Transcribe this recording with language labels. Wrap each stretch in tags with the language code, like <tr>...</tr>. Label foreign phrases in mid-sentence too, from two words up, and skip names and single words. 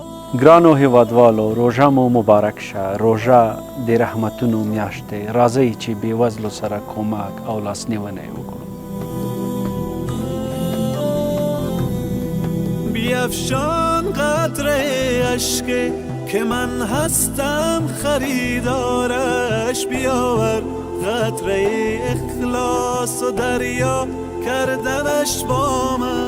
<ps>ګرانو هیوادوالو روژه مو مبارک شه. روژه د رحمتونو میاشت دی. راځئ چې بېوزلو سره کمک او لاسنیونی وکړو.</ps> <fa>بیفشان قطره اشک که من هستم خریدارش، بیاور قطره اخلاص و دریا کردنش با من.</fa>